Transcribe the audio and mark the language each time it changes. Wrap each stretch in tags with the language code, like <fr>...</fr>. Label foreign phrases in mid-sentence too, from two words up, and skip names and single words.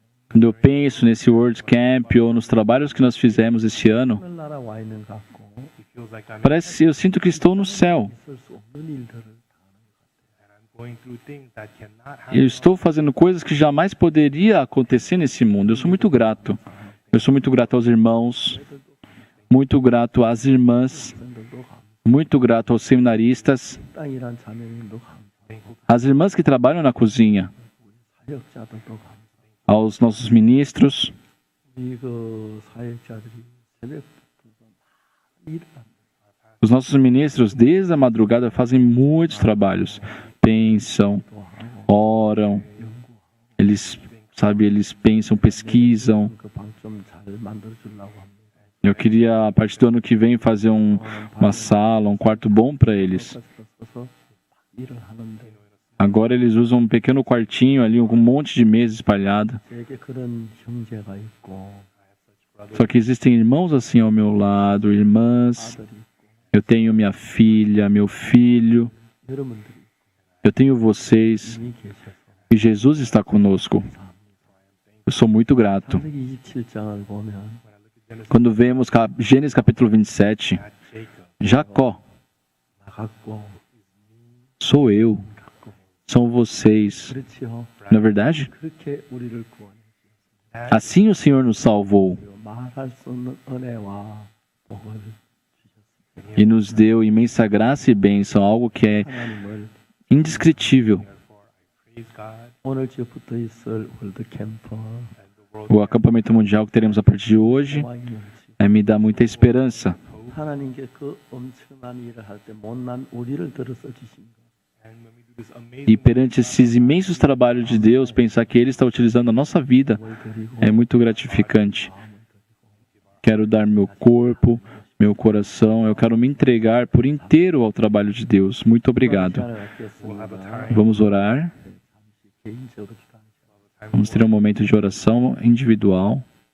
<pt>Quando eu penso nesse World Camp ou nos trabalhos que nós fizemos esse ano,</pt> <ko>하늘나라 와 있는 것 같고</ko> <en>It feels like</en> <pt>eu sinto que estou no céu.</pt> <ko>있을 수 없는 일들을</ko> <en>going through things that cannot</en> <pt>Eu</pt> <en>happen.</en> <pt>estou fazendo coisas que jamais poderia acontecer nesse mundo. Eu sou muito grato. Eu sou muito grato aos irmãos, muito grato às irmãs,</pt> <ko>학생들도 감사,</ko> <pt>muito grato aos seminaristas,</pt> <ko>땅이란 자매님도 감사,</ko> <pt>às irmãs que trabalham na cozinha,</pt> <ko>사역자들도 감사.</ko> <pt>aos nossos ministros.</pt> <ko>우리 그 사역자들이 새벽부터 많이 일합니다.</ko> <pt>Os nossos ministros, desde a madrugada, fazem muitos trabalhos. Pensam,</pt> <ko>또 하고</ko> <pt>oram, eles pensam, pesquisam.</pt> <ko>그 방 좀 잘 만들어 주려고 합니다.</ko> <pt>Eu queria, a partir do ano que vem, fazer uma sala, um quarto bom para eles.</pt> <ko>써서 막 일을 하는데</ko> <pt>Agora eles usam um pequeno quartinho ali, com um monte de mesa espalhada.</pt> <ko>제게 그런 형제가 있고</ko> <pt>Só que existem irmãos assim ao meu lado, irmãs.</pt> <ko>아들이 있고</ko> <pt>Eu tenho minha filha, meu filho.</pt> <ko>여러분들이</ko> <pt>Eu tenho vocês.</pt> <ko>이미 계셔서</ko> <pt>E Jesus está conosco. Eu sou muito grato.</pt> <ko>창세기 27장을 보면</ko> <pt>Quando vemos Gênesis capítulo 27,</pt> <en>That Jacob,</en> <pt>Jacó,</pt> <ko>나갔고</ko> <pt>sou eu, são vocês.</pt> <ko>그렇지요.</ko> <pt>Não é verdade?</pt> <ko>그렇게 우리를 구원해</ko> <pt>Assim o Senhor nos salvou</pt> <ko>주시고 말할 수 없는 은혜와 복을</ko> <pt>e nos deu imensa graça e bênção, algo que é</pt> <ko>하나님을</ko> <pt>indescritível.</pt> <en>therefore I praise God</en> <ko>오늘 지역부터 있을 월드 캠프</ko> <en>and the world</en> <pt>O acampamento mundial que teremos a partir de hoje me dá muita esperança.</pt> <ko>하나님께 그 엄청난 일을 할 때 못난 우리를 들어 써주신 것.</ko> <en>and when we do this amazing</en> <pt>E perante esses imensos trabalhos de Deus, pensar que Ele está utilizando a nossa vida</pt> <ko>뭘 드리고</ko> <pt>é muito gratificante.</pt> <ko>마음을 드리고</ko> <pt>Quero dar meu corpo, meu coração, eu quero me entregar por inteiro ao trabalho de Deus. Muito obrigado.</pt> <ko>시간을 갖겠습니다.</ko> <pt>Vamos orar,</pt> <ko>개인적으로 기도하시죠.</ko> <pt>vamos ter um momento de oração individual.</pt>